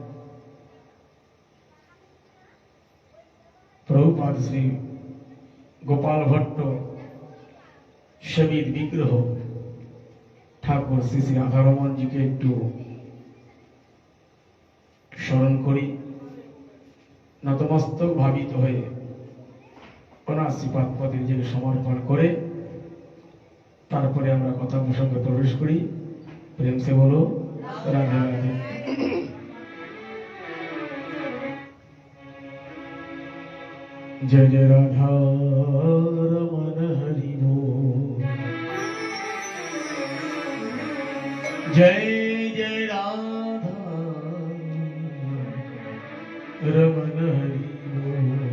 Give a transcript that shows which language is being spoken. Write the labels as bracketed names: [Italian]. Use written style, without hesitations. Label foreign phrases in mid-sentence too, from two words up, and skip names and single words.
[Bangla] প্রভুপাদ শ্রী গোপাল ভট্ট সেবিত বিগ্রহ ঠাকুর শ্রী শ্রী রাধারমন জিকে একটু স্মরণ করি। নতমস্তক ভাবিত হয়ে অনাশ্রীপাদ পদে নিজেকে সমর্পণ করে তারপরে আমরা কথা প্রসঙ্গে প্রবেশ করি। [Hindi] प्रेम से बोलो राधे राधे। जय जय राधा रमन हरि बोल। जय जय राधा रमन हरि बोल।